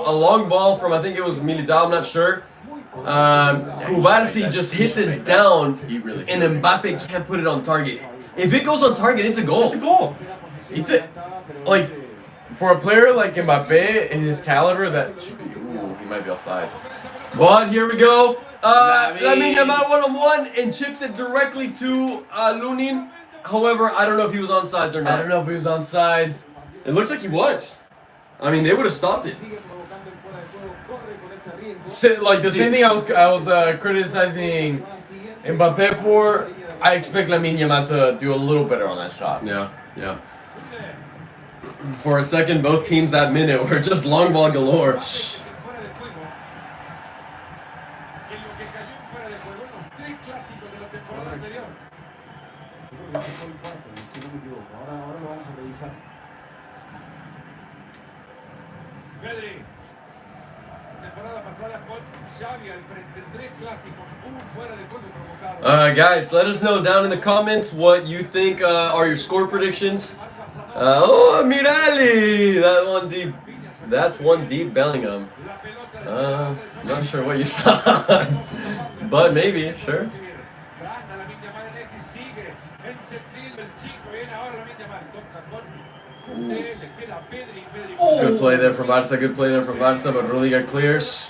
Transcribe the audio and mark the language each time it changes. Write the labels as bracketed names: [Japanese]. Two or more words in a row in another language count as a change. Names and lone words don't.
[English] A long ball from, I think it was Militao, I'm not sure. Kubarsi just hits it down, He really and Mbappe can't put it on target. If it goes on target, it's a goal. It's a goal. It's a, like, for a player like Mbappe in his caliber, that should be, ooh, he might be offsides. But here we go. Lamine. Lamine Yamal one-on-one and chips it directly to Lunin. However, I don't know if he was on sides or not. I don't know if he was on sides. It looks like he was. I mean, they would have stopped it. Like the same thing I was criticizing Mbappe for. I expect Lamine Yamal to do a little better on that shot. Yeah. For a second, both teams that minute were just long ball galore. [Spanish] Pedri, temporada pasada con Xavi al frente, 3 clásicos, un fuera de juego provocado. [English] Guys, let us know down in the comments what you think are your score predictions. Mirali! That one deep. That's one deep Bellingham. Not sure what you saw, but maybe, sure. Good play there from Barca, but Rudiger clears.